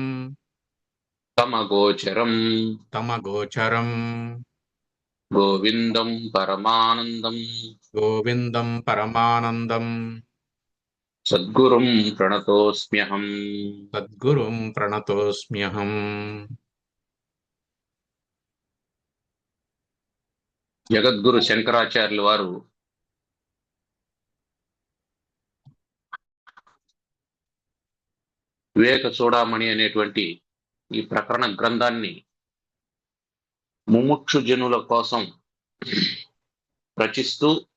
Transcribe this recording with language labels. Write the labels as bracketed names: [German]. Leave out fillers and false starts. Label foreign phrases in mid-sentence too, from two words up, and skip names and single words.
[Sanskrit] तमगोचरम् तमगोचरम् गोविन्दं परमानन्दम् गोविन्दं परमानन्दम् सद्गुरुं प्रणतोऽस्म्यहम्। सद्गुरुं प्रणतोऽस्म्यहम्। [Telugu] జగద్గురు శంకరాచార్యుల వారు వివేక చూడామణి అనేటువంటి ఈ ప్రకరణ గ్రంథాన్ని ముముక్షు జనుల కోసం రచిస్తూ